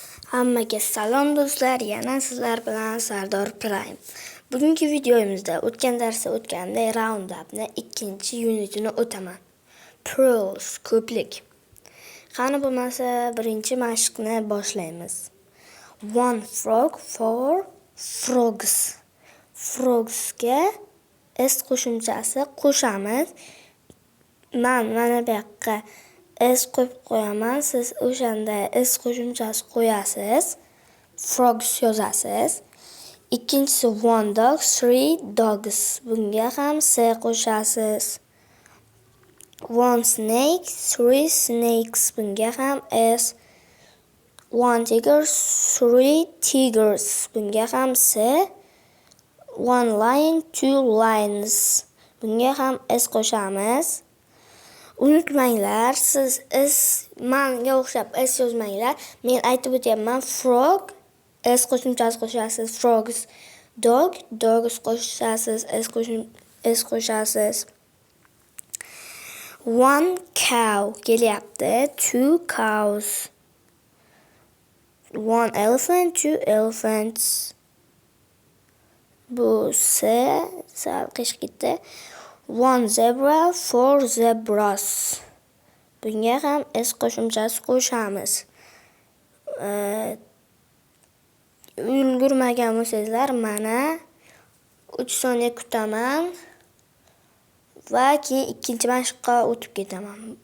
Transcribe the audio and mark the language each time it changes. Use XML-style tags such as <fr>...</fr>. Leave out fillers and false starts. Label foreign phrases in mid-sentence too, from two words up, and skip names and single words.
<uz>Hammaga salom do'stlar, yana sizlar bilan Sardor Prime. Bugungi videomizda o'tgan darsda o'tganday Roundup'ni 2-unitini o'taman. Pearls, ko'plik. Qani bo'lmasa, birinchi mashqni boshlaymiz.</uz> <en>One frog for frogs.</en> <uz>Frogsga s qo'shimchasi qo'shamiz. Mana bu yoqqa s qo'yib qo'yaman. Siz o'shanda s qo'shimchasi qo'yasiz. Frogs yozasiz. Ikkinchisi</uz> <en>one dog, three dogs.</en> <uz>Bunga ham s qo'shasiz.</uz> <en>One snake, three snakes.</en> <uz>Bunga ham s.</uz> <en>One tiger, three tigers.</en> <uz>Bunga ham s.</uz> <en>One lion, two lions.</en> <uz>Bunga ham s qo'shamiz. Unutmanglar, siz manga o'xshab s yozmanglar. Men aytib o'tyapman. Frog, s qo'shimchasi qo'shasiz. Frogs. Dog, dogs qo'shasiz. S qo'shasiz.</uz> <en>One cow</en> <uz>kelyapti.</uz> <en>Two cows. One elephant, two elephants.</en> <uz>Bu sal qish ketdi.</uz> <en>One zebra, four zebras.</en> <uz>Bunga ham s qo'shimchasi qo'shamiz. Ulgurmagan bo'lsanglar, mana 3 soniya kutaman va keyin ikkinchi mashqqa o'tib ketaman.</uz>